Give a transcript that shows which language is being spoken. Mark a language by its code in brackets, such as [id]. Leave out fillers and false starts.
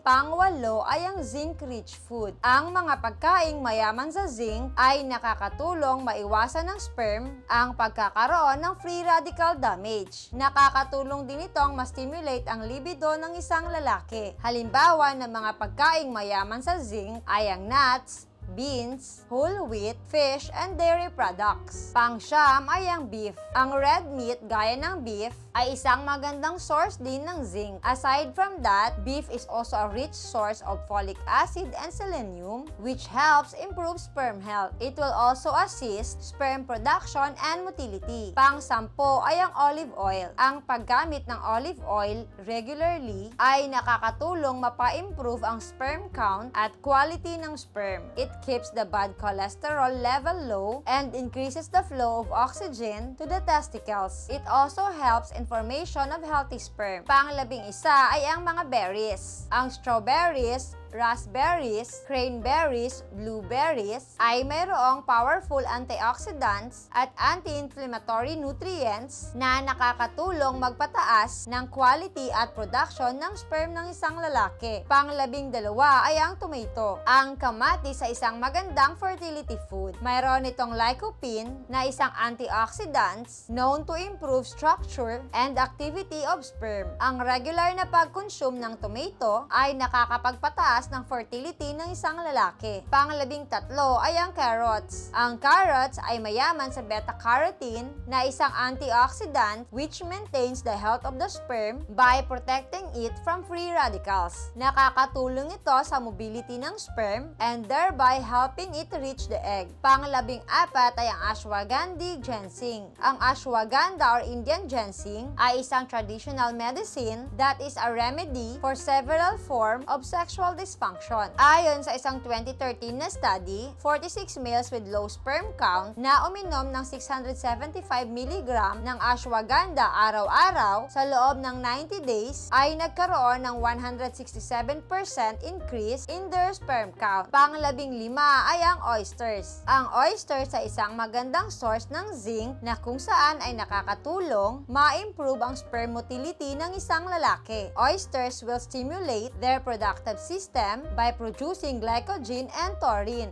[tl] Pangwalo ay ang zinc-rich food. Ang mga pagkaing mayaman sa zinc ay nakakatulong maiwasan ng sperm ang pagkakaroon ng free radical damage. Nakakatulong din itong ma-stimulate ang libido ng isang lalaki. Halimbawa ng mga pagkaing mayaman sa zinc ay ang nuts, [en] beans, whole wheat, fish, and dairy products. [tl] Pang-siyam ay ang beef. Ang red meat gaya ng beef ay isang magandang source din ng zinc. [en] Aside from that, beef is also a rich source of folic acid and selenium, which helps improve sperm health. It will also assist sperm production and motility. [tl] Pang-sampo ay ang olive oil. Ang paggamit ng olive oil regularly ay nakakatulong mapa-improve ang sperm count at quality ng sperm. [en] It keeps the bad cholesterol level low and increases the flow of oxygen to the testicles. It also helps in formation of healthy sperm. [tl] Pang-11 ay ang mga berries. Ang strawberries, raspberries, cranberries, blueberries ay mayroong powerful antioxidants at anti-inflammatory nutrients na nakakatulong magpataas ng quality at production ng sperm ng isang lalaki. Pang-12 ay ang tomato. Ang kamatis sa isang magandang fertility food. Mayroon itong lycopene na isang [en] antioxidants known to improve structure and activity of sperm. [tl] Ang regular na pag-consume ng tomato ay nakakapagpataas ng fertility ng isang lalaki. Pang-13 ay ang carrots. Ang carrots ay mayaman sa beta-carotene na isang [en] antioxidant which maintains the health of the sperm by protecting it from free radicals. [tl] Nakakatulong ito sa [en] mobility ng sperm and thereby helping it reach the egg. [tl] Pang-14 ay ang ashwagandha ginseng. [en] Ang ashwagandha or Indian ginseng [tl] ay isang [en] traditional medicine that is a remedy for several forms of sexual dysfunction. [tl] Ayon sa isang 2013 na study, [en] 46 males with low sperm count [tl] na uminom ng 675 mg ng ashwagandha araw-araw sa loob ng 90 days ay nagkaroon ng 167% [en] increase in their sperm count. [tl] Pang-15 ay ang oysters. Ang oysters ay isang magandang source ng zinc na kung saan ay nakakatulong ma-improve ang sperm motility ng isang lalaki. [en] Oysters will stimulate their productive system by producing glycogen and taurine.